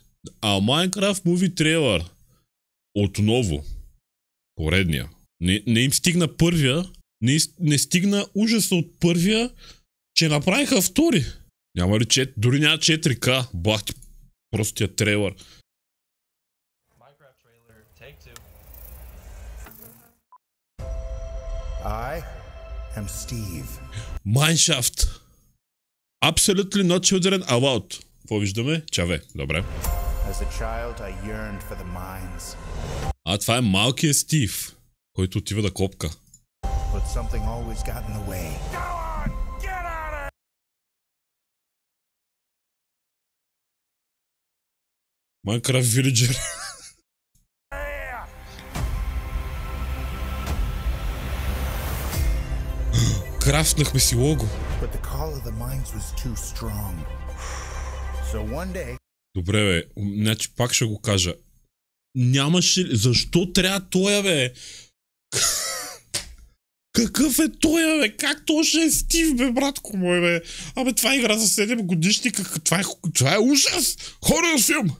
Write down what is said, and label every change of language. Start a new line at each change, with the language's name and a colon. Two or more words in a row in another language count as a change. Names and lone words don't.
Bulgarian: А Minecraft Movie трейлър отново, поредния, не им стигна първия, не стигна ужаса от първия, че направиха втори. Няма ли дори няма 4К, бахти простия трейлър.
English: I am Steve. Mineshaft. Absolutely not children allowed.
Bulgarian: Какво виждаме? Чаве. Добре.
English: As a child, I yearned for the mines.
Bulgarian: А това е малкият Стив, който отива да копка.
English: But something always got in the way. Minecraft Villager.
Bulgarian: Крафтнахме си лого.
English: But the call of the mines was too strong. So one day...
Bulgarian: Добре, бе. Значи пак ще го кажа. Нямаше ли... Защо трябва тоя, бе? Какъв е тоя, бе? Как то ще е Стив, бе, братко мой, бе? Абе, това е игра за 7 годишни. Това е ужас! Хорър филм!